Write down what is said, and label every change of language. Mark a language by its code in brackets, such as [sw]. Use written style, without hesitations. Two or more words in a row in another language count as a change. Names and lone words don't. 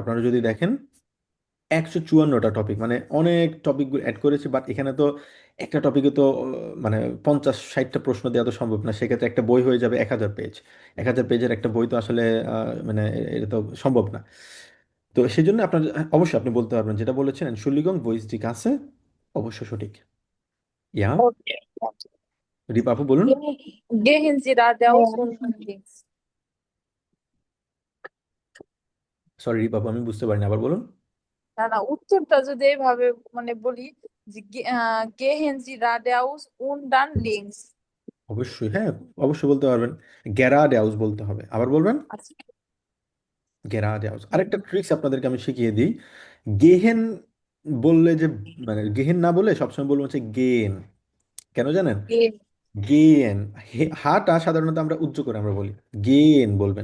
[bn] আপনারা যদি দেখেন 154টা টপিক, মানে অনেক টপিক অ্যাড করেছি, বাট এখানে তো একটা টপিকে তো মানে 50-60টা প্রশ্ন দেওয়া তো সম্ভব না, সেক্ষেত্রে একটা বই হয়ে যাবে 1000 পেজ। 1000 পেজের একটা বই তো আসলে মানে এটা তো সম্ভব না। তো সেই জন্য আপনার অবশ্যই আপনি বলতে পারবেন যেটা বলেছেন, [de] Entschuldigung wo ist die Kasse, [bn] অবশ্য সঠিক। ইয়া, ওকে। রিপা আপু বলুন। [de] Gehen Sie geradeaus und dann links. [bn] সরি রিপা আপু, আমি বুঝতে পারিনি, আবার বলুন। না না, উত্তরটা যদি এইভাবে মানে বলি যে [de] gehen Sie geradeaus und dann links. [bn] অবশ্যই, হ্যাঁ, অবশ্যই বলতে পারবেন। [de] geradeaus [bn] বলতে হবে, আবার বলবেন। আচ্ছা। [de] geradeaus. [bn] আরেকটা ট্রিক্স আপনাদেরকে আমি শিখিয়ে দিই। গেহেন বললে যে, মানে গেহেন না বলে সবসময় বলবো হচ্ছে গেন। কেন জানেন? [de] Gehen. [bn] গেন, হাটা সাধারণত আমরা উচ্চ করে আমরা বলি, গেন বলবেন।